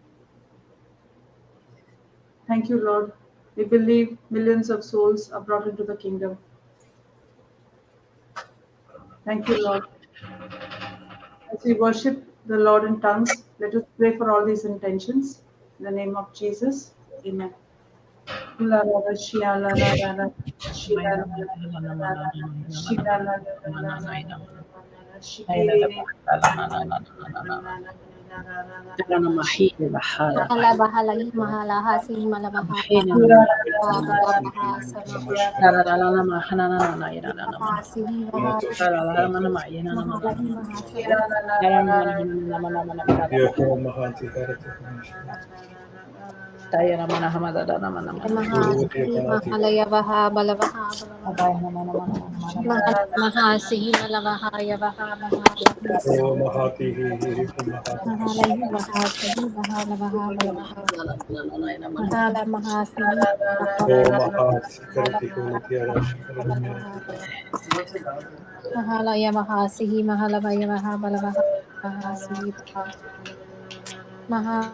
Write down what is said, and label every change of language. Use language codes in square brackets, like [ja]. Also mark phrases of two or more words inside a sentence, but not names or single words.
[en] Thank you, Lord. We believe millions of souls are brought into the kingdom. Thank you, Lord. As we worship the Lord in tongues, let us pray for all these intentions. In the name of Jesus, amen. Mahala bahala hi mahala hasi mahala bahala baha sama hasi hi mahala hi mahala ya baha bala baha mahasi hi mahala baha ya baha mahala hi mahasi hi mahala baha bala baha mahala mahasi mahala ya mahasi hi mahala baya baha bala baha mahasi maha